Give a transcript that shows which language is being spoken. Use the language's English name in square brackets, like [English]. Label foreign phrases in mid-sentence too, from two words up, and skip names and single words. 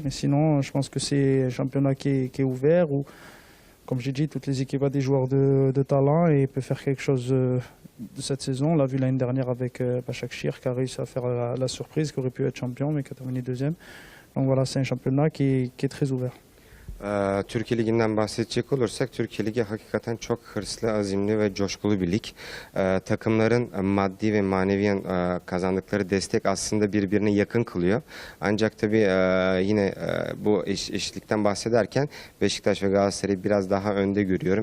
[French] Mais sinon, je pense que c'est un championnat qui est ouvert, où, comme j'ai dit, toutes les équipes ont des joueurs de talent et peuvent faire quelque chose de cette saison. On l'a vu l'année dernière avec Başakşehir qui a réussi à faire la surprise, qui aurait pu être champion mais qui a terminé deuxième. Donc voilà, c'est un championnat qui est très ouvert. [Turkish] Türkiye Ligi'nden bahsedecek olursak, Türkiye Ligi hakikaten çok hırslı, azimli ve coşkulu bir lig. Takımların maddi ve maneviyen kazandıkları destek aslında birbirine yakın kılıyor. Ancak tabii yine bu eşitlikten bahsederken Beşiktaş ve Galatasaray'ı biraz daha önde görüyorum.